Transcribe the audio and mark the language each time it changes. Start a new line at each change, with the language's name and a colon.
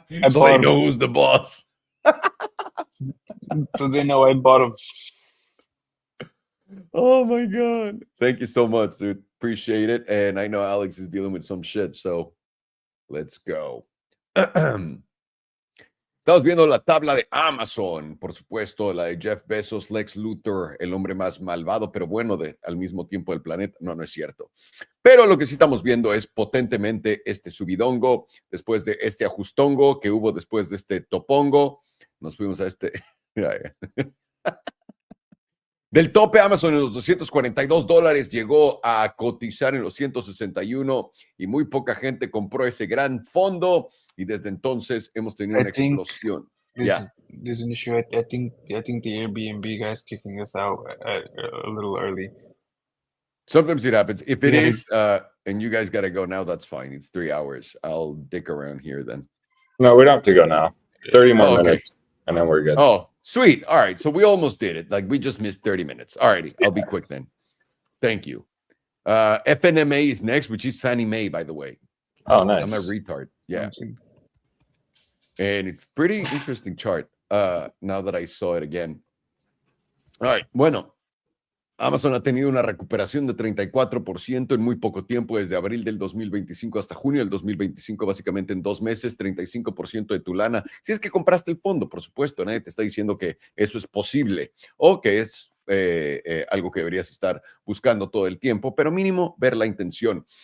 English: So they know who's the boss. So they know I bought them. Oh my God. Thank you so much, dude. Appreciate it. And I know Alex is dealing with some shit, so let's go.
Spanish: Estamos viendo la tabla de Amazon, por supuesto, la de Jeff Bezos, Lex Luthor, el hombre más malvado, pero bueno al mismo tiempo del planeta. No es cierto. Pero lo que sí estamos viendo es potentemente este subidongo, después de este ajustongo que hubo después de este topongo. Nos fuimos a este... Del tope, Amazon en los $242 llegó a cotizar en los 161 y muy poca gente compró ese gran fondo y desde entonces hemos tenido una explosión.
English: There's an issue. I think the Airbnb guy's kicking us out a little early. Sometimes it happens. If it Yeah, is, and you guys got to go now, that's fine. It's 3 hours. I'll dick around here then. No, we don't have to go now. 30 more okay. minutes, and then we're good. Oh, sweet. All right. So we almost did it. Like we just missed 30 minutes. All righty. I'll be quick then. Thank you. FNMA is next, which is Fannie Mae, by the way. Oh, nice. I'm a retard. Yeah. And it's pretty interesting chart now that I saw it again. All right.
Spanish: Bueno. Amazon ha tenido una recuperación de 34% en muy poco tiempo, desde abril del 2025 hasta junio del 2025, básicamente en 2 meses, 35% de tu lana. Si es que compraste el fondo, por supuesto, nadie te está diciendo que eso es posible o que es algo que deberías estar buscando todo el tiempo, pero mínimo ver la intención.